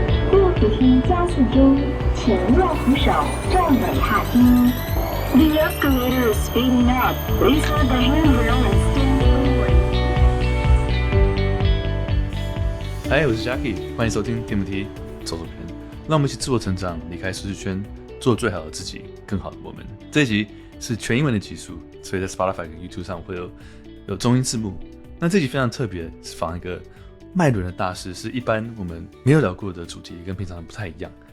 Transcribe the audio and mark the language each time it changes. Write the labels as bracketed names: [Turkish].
[Chinese] 第五梯加速中，请右扶手站稳踏梯。 [English] The escalator is speeding up. Please hold the handrail and stand forward. [Chinese] 嗨，我是 Jacky， 欢迎收听第五梯走走篇，让我们一起自我成长，离开舒适圈，做最好的自己，更好的我们。这一集是全英文的集数，所以在 Spotify 跟 YouTube 上会有中英字幕。那这集非常特别，是访一个脉轮的大师，是一般我们没有聊过的主题，跟平常不太一样。